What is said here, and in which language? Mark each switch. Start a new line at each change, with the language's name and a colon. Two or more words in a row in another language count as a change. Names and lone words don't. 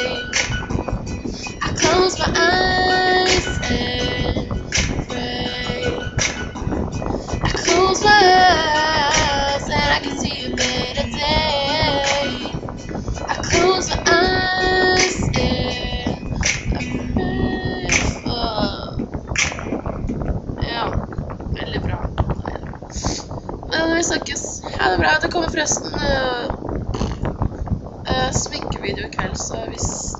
English: I close my eyes and pray. I close my eyes and I can see a better day. I close my eyes and I pray.
Norwegian: Ja, veldig bra. Men vi snakkes. Ha det bra. Det kommer forresten sminkevideo i kveld, så hvis